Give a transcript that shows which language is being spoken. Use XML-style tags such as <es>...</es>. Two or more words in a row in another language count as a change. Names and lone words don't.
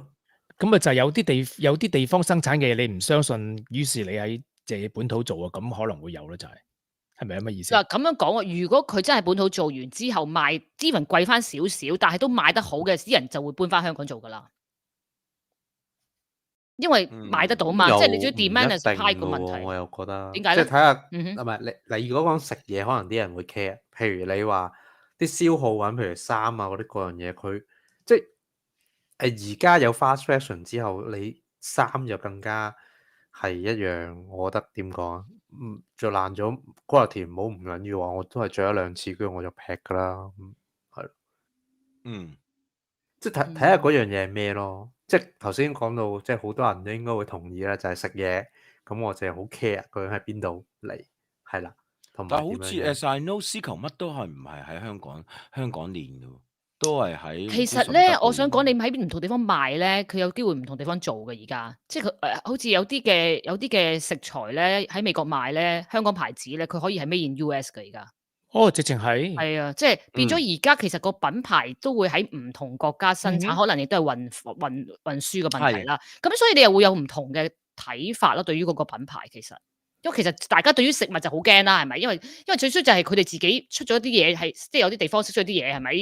<yue>咁咪就係有啲地方生產嘅嘢，你唔相信，於是你喺本土做啊，咁可能會有咯，就係咪咁嘅意思？嗱咁樣講啊，如果佢真係本土做完之後賣，even貴翻少少，但係都賣得好嘅，啲人就會搬翻香港做噶啦。因為買得到嘛，即係你最</yue> <en>demand and supply</en> <yue>個問題。我又覺得點解咧即係睇下，嗯哼唔係你如果講食嘢，可能啲人會 care。譬如你話啲消耗品，譬如衫啊嗰啲嗰樣嘢，佢即係而家有</yue> <en>fast fashion</en> <yue>之後，你衫就更加係一樣。我覺得點講啊？着爛咗 quality 唔好唔緊要啊，我都係着一兩次，跟住我就劈噶啦。係，嗯即係睇下嗰樣嘢係咩咯。即係頭先講到，即係好多人都應該會同意啦，就係食嘢。咁我就係好 care 究竟喺邊度嚟，係啦，同埋但係好似點樣樣</yue> <en>as I know</en> <yue>絲球乜都係唔係喺香港練嘅喎，都係喺其實咧，唔知順德度我想講練你喺唔同地方賣咧，佢有機會唔同地方做嘅而家，即係佢好似有啲嘅食材咧喺美國賣咧，香港牌子咧，佢可以係</yue> <en>made in US</en> <yue>嘅而家。哦，直情係，係啊，即係變咗而家其實個品牌都會喺唔同國家生產，嗯可能亦都係運輸嘅問題啦。咁所以你又會有唔同嘅睇法咯，對於嗰個品牌其實。因為其實大家對於食物就好驚啦，係咪？因為最衰就係佢哋自己出咗啲嘢係，即係有啲地方出咗啲嘢係咪？</yue>